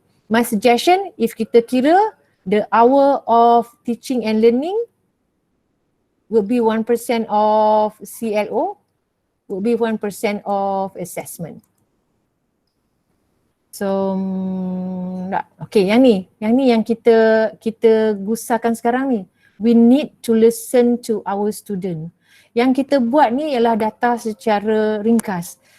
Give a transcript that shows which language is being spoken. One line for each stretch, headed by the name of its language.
English: My suggestion, if
Malay: kita kira
English: the hour of teaching and learning will be 1% of CLO, will be 1% of assessment.
Malay: So, okay, yang ni yang kita gusarkan sekarang ni.
English: We need to listen to our student.
Malay: Yang kita buat ni ialah data secara ringkas.